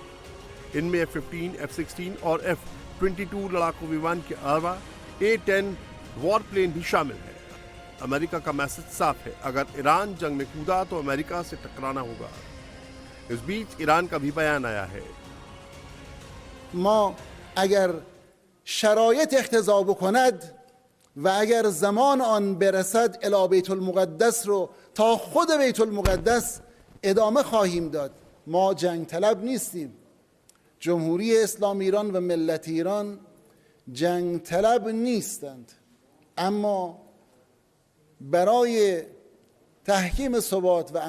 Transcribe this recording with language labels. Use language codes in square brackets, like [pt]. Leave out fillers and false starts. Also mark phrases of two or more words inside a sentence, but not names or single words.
[hi] इनमें F-15, F-16 और F-22 लड़ाकू विमान के अलावा A-10 वॉरप्लेन भी शामिल है। अमेरिका का मैसेज साफ है, अगर ईरान जंग में कूदा तो अमेरिका से टकराना होगा। इस बीच ईरान का भी बयान आया है। [fa] ما اگر شرایط اقتضا بکند و اگر زمان آن برسد الی بیت المقدس رو تا خود بیت المقدس ادامه خواهیم داد. ما جنگ طلب نیستیم. جمهوری اسلامی ایران و ملت ایران جنگ طلب نیستند، اما برای تحکیم ثبات و